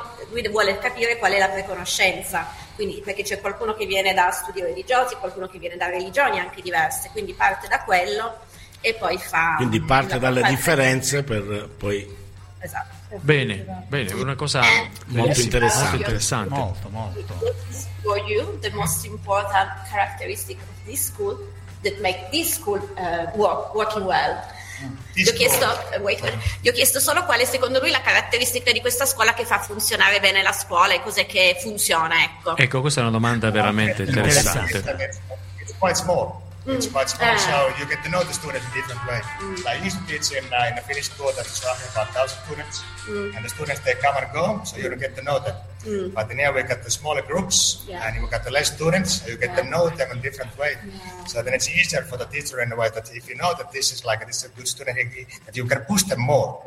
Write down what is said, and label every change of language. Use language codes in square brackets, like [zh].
[it] Lui vuole capire qual è la preconoscenza, quindi, perché c'è qualcuno che viene da studi religiosi, qualcuno che viene da religioni anche diverse, quindi parte da quello e poi fa. Quindi parte dalle differenze per poi. Esatto. Bene, bene, una cosa molto interessante. Molto. [en] For you, the most important characteristic of this school that make this school working well. [it] Gli ho chiesto solo quale secondo lui la caratteristica di questa scuola che fa funzionare bene la scuola e cos'è che funziona, ecco. Ecco, questa è una domanda veramente interessante. [en] It's quite small. It's quite small. So you get to know the students in a different way. Like, I used to teach in a Finnish school that's roughly about 1,000 students. And the students, they come and go, so you don't get to know them. But in here we got the smaller groups, and you got the less students, so you get to know them in a different way. So then it's easier for the teacher in a way that if you know that this is a good student, that you can push them more.